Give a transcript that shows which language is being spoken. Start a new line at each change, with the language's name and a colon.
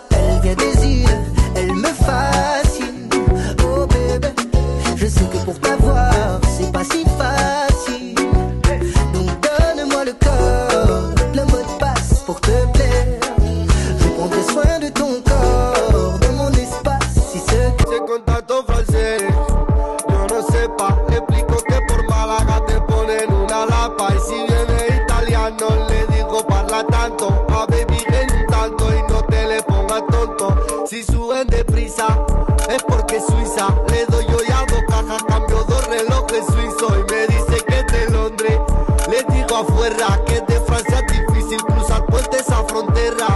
French: Elle vient des îles, elle me fascine. Oh bébé, je sais que pour t'avoir, c'est pas si facile. Donc donne-moi le corps, le mot de passe pour te plaire. Je prendrai soin de ton corps, de mon espace, si secret.
Spanish: Ese contacto francés, yo no sé pa. Explico que por Málaga te ponen una lapa. Y si viene italiano le digo
Italian: parla tanto.
Spanish: A baby en un tanto y no te le pongas tonto. Si suben deprisa es porque es Suiza. Le doy yo ya 2 cajas, cambio 2 relojes suizos. Y me dice que es de Londres. Le digo afuera que de Francia es difícil cruzar puente esa frontera.